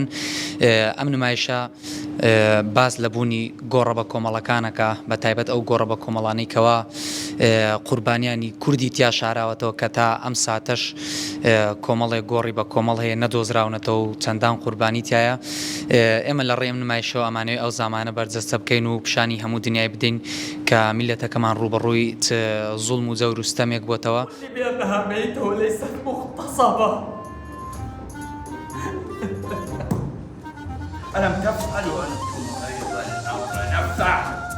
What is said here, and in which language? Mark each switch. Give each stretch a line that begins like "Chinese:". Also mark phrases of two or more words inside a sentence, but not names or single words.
Central Kurdish: ئەم نمایشە باز لە بوونی گۆڕە بە کۆمەڵەکانەکە بە تایبەت ئەو گۆڕە بە کۆمەڵانەی کەوا قوربانیانی کوردی تیا شاراوەتەوە کە تا ئەم ساتەش کۆمەڵێک گۆڕی بە کۆمەڵ هەیە نەدۆزراونەتەوە و چەندان قوربانی تایە. ئێمە لە ڕێم نمایشەوە ئەمانەوەی ئەو زمانە بەرجەستە بکەین و پیشانی هەموو دنیای بدەین کە میلەتەکەمان ڕوبەڕووی زوڵم و جەور و ستەمێک بۆتەوە.
Arabic: بأنها ميتة وليست مغتصبة. ألم تفعلوا أنتم أيضا الأمر نفسه؟